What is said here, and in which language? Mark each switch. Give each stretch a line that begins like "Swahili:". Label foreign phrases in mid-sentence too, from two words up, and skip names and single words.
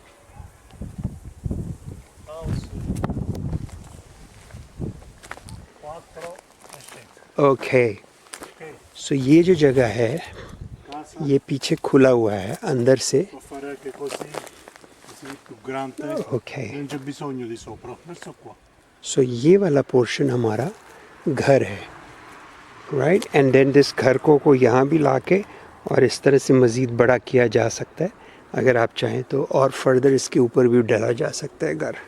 Hindi: ओके, सो ये जो जगह है ये पीछे खुला हुआ है अंदर से.
Italian: Può fare anche così più grande.
Hindi: ओके,
Italian: Non c'è bisogno di sopra, verso qua.
Hindi: सो ये वाला पोर्शन हमारा घर है, राइट.
English: and then this
Hindi: घर को यहाँ भी लाके और इस तरह से मज़ीद बड़ा किया जा सकता है अगर आप चाहें तो, और फर्दर इसके ऊपर भी डाला जा सकता है घर.